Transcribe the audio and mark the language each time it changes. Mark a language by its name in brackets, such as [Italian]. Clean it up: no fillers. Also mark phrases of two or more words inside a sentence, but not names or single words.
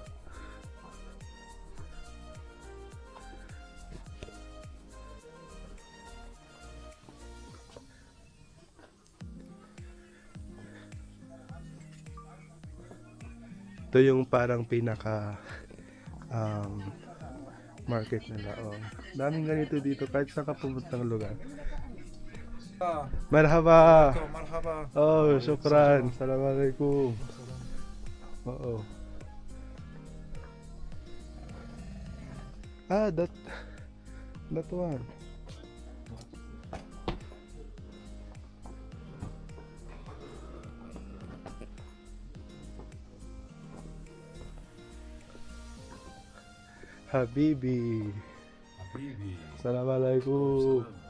[Filipino] Ito yung parang pinaka market nila, oh. Daming ganito dito kahit saan ka pumuntang lugar. Marhaba. Marhaba. [Arabic] Oh, شكرا. السلام عليكم. [Filipino] Oo. [English] That one. [Filipino] Habibi. Assalamualaikum.